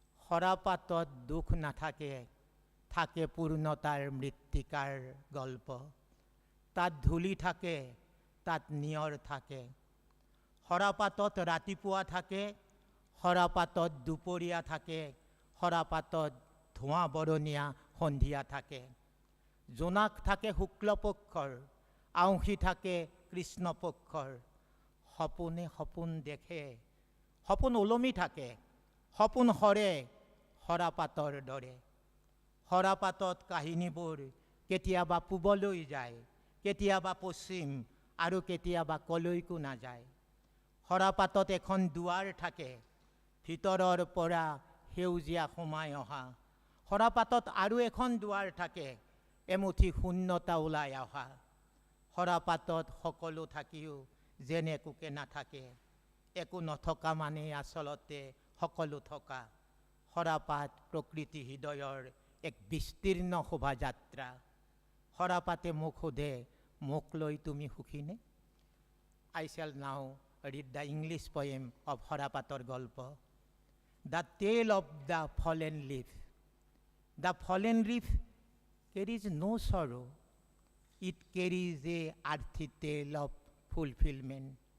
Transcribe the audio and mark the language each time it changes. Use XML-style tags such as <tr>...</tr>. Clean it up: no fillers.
<as>Harapator dukh na থাকে, থাকে পূর্ণতার মৃত্তিকার গল্প। তাত ধূলি থাকে, তাত নিয়র থাকে। হরাপাতত ৰাতিপুৱা থাকে, হৰাপাতত দুপৰীয়া থাকে, হৰাপাতত ধোঁৱা বৰণীয়া সন্ধিয়া থাকে। জোনাক থাকে শুক্লপক্ষৰ, আউসী থাকে কৃষ্ণপক্ষৰ। সপোনে সপোন দেখে, সপোন ওলমি থাকে, সপোন সৰে হৰাপাতৰ দৰে। হৰাপাতত কাহিনীবোৰ কেতিয়াবা পূবলৈ যায়, কেতিয়াবা পশ্চিম আৰু কেতিয়াবা কলৈকো নাযায়। হৰাপাতত এখন দুৱাৰ থাকে, ভিতৰৰ পৰা সেউজীয়া সোমাই অহা। হৰাপাতত আৰু এখন দুৱাৰ থাকে, এমুঠি শূন্যতা ওলাই অহা। হৰাপাতত সকলো থাকিও যেন একোকে নাথাকে, একো নথকা মানেই আচলতে সকলো থকা। হৰাপাত প্ৰকৃতি হৃদয়ৰ এক বিস্তীৰ্ণ শোভাযাত্ৰা। হৰাপাতে মোক সোধে, মোক লৈ তুমি সুখীনে?</as> <en>I shall now read the English poem of Harapator Golpa. The tale of the fallen leaf. The fallen leaf carries no sorrow. It carries a earthy tale of fulfillment.</en>